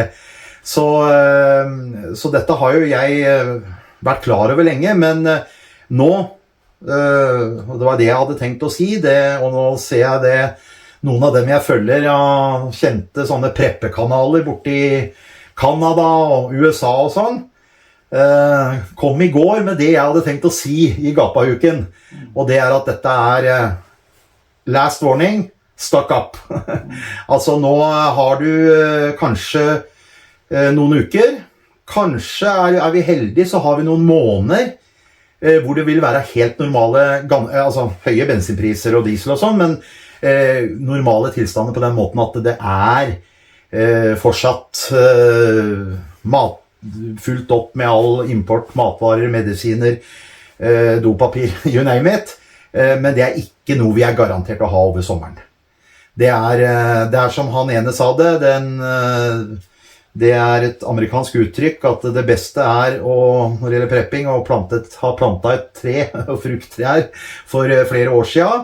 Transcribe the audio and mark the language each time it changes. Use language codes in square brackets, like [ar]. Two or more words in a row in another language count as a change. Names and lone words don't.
[no] Så dette har jo jeg vært klar over lenge, men nå, og det var det jeg hadde tenkt å si, og nå ser jeg det, noen av dem jeg følger, kjente sånne preppekanaler borte i Kanada og USA og sånn, kom i går med det jeg hadde tenkt å si i gapahuken, og det er at dette er [en] last warning, stuck up. [no] Altså nå har du kanskje noen uker, kanskje er vi heldige, så har vi noen måneder hvor det vil være helt normale, altså høye bensinpriser og diesel og sånn, men normale tilstander på den måten at det er fortsatt fullt opp med all import, matvarer, medisiner, dopapir, [en] you name it, [no] men det er ikke noe vi er garantert å ha over sommeren. Det er som han ene sa det, det er et amerikansk uttrykk at det beste er når det gjelder prepping, å ha plantet et tre og frukttrær for flere år siden.